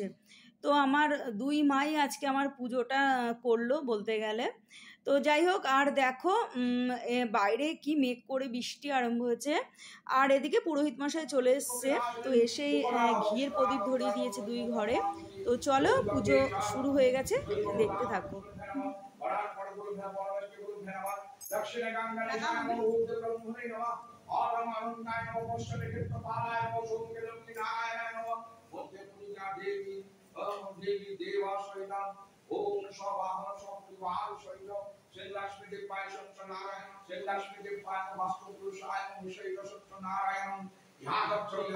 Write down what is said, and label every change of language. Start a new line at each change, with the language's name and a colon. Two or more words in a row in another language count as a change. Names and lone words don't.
Bangla: তো আমার দুই মাই আজকে আমার পুজোটা করলো বলতে গেলে। তো যাই হোক, আর দেখো বাইরে কি মেঘ করে বৃষ্টি আরম্ভ হয়েছে। আর এদিকে পুরোহিত মশাই চলে এসছে, তো এসেই ঘিয়ের প্রদীপ ধরিয়ে দিয়েছে দুই ঘরে। তো চলো, পুজো শুরু হয়ে গেছে, দেখতে থাকো।
Sanskrit: दक्षिणे गंगादेशाय नमः ऊर्ध्व ब्रह्मणे नमः आरमानंदाय नमः पश्चिमे क्षेत्रपालाय नमः सोमके लक्ष्मीनारायणाय नमः मध्य पूजा देवी देवी देवासहिता ओम स्वाहा स्वाहा सहित श्री लक्ष्मी देवाय सत्यनारायण श्री लक्ष्मी देवाय वास्तु पुरुषाय विषय सत्यनारायण यागच्छ